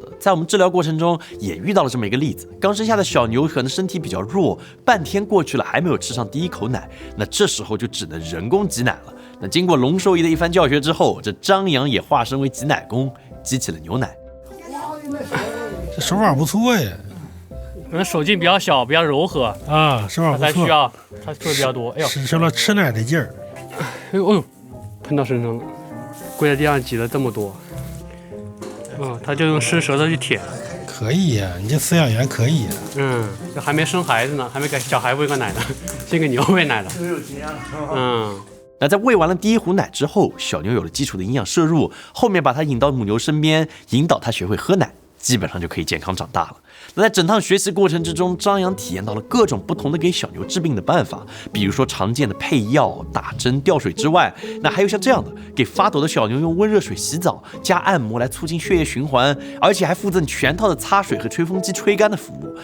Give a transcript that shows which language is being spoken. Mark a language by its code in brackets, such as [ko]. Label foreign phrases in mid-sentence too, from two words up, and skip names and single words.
[zh] 在我們治療過程中也遇到了這麼一個例子，剛生下的小牛可能身體比較弱，半天過去了還沒有吃上第一口奶，那這時候就只能人工擠奶了。那經過龍獸醫的一番教學之後，這張揚也化身為擠奶工，擠起了牛奶。這手法不錯呀。可能手勁比較小，比較柔和啊，手法不錯。才需要它做的比較多。哎呦，使上了吃奶的勁兒。哎呦，噴到身上了，跪在地上擠了這麼多。他就用伸舌頭去舔。可以呀，你這飼養員可以呀。這還沒生孩子呢，還沒給小孩餵個奶呢，先給牛餵奶了。那在餵完了第一壺奶之後，小牛有了基礎的營養攝入，後面把它引到母牛身邊，引導它學會喝奶，基本上就可以健康長大了。那在整趟學習過程之中，張揚體驗到了各種不同的給小牛治病的辦法，比如說常見的配藥、打針、吊水之外，那還有像這樣的，給發抖的小牛用溫熱水洗澡加按摩來促進血液循環，而且還附贈全套的擦水和吹風機吹乾的服務。